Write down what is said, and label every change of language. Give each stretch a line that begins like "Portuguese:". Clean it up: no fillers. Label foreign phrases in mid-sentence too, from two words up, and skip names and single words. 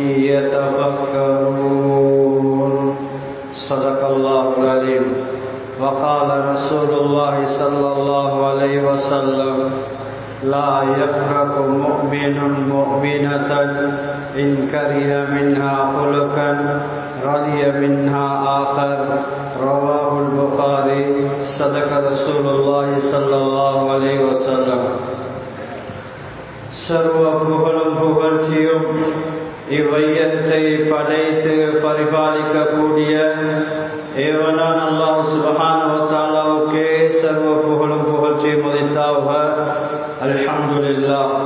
Arabic: يتفكرون صدق الله العظيم وقال رسول الله صلى الله عليه وسلم لا يفرق مؤمن مؤمنة إن كره منها خلقا رضي منها آخر رواه البخاري صدق رسول الله صلى الله عليه وسلم
Tamil: சர்வ புகழும் புகழ்ச்சியும் இவ்வையத்தை படைத்து பரிபாலிக்கக்கூடிய ஏவனான் அல்லாஹ்
Arabic: سبحانه و
Tamil: தஆலாவுக்கே சர்வ புகழும் புகழ்ச்சியும் உரித்தாகுக. அல்ஹம்துலில்லாஹ்.